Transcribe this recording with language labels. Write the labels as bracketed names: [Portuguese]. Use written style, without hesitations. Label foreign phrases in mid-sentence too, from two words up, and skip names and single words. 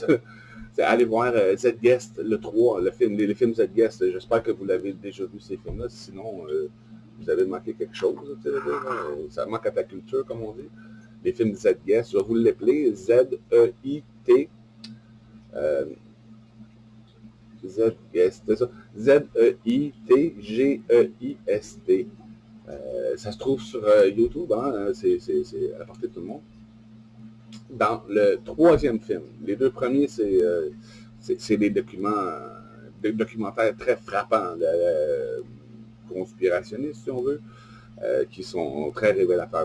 [French] Allez voir Z-Guest, le 3, le film, les films Z-Guest. J'espère que vous l'avez déjà vu, ces films-là. Sinon, vous avez manqué quelque chose. Ça manque à ta culture, comme on dit. Les films Z-Guest, je vais vous l'appeler Z-E-I-T. Z-Guest, c'est ça. Z-E-I-T-G-E-I-S-T. Ça se trouve sur YouTube, hein, c'est à la portée de tout le monde. Dans le troisième film, les deux premiers, c'est des documentaires très frappants, conspirationnistes, si on veut, qui sont très révélateurs.